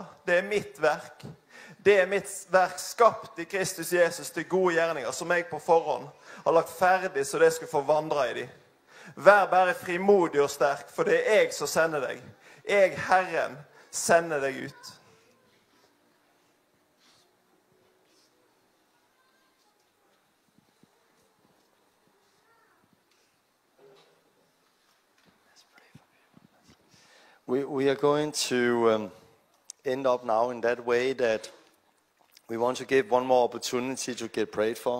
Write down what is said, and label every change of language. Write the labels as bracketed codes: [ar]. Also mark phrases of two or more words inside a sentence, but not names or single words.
[no] Det er mitt verk. Det er mitt verk skapt i Kristus Jesus til gode gjerninger, som jeg på forhånd har lagt ferdig, så det skal få vandre i dem. Vær bare frimodig og sterk, for det er jeg som sender deg. Jeg, Herren, sender deg ut. [en] We are going to end up now in that way that we want to give one more opportunity to get prayed for.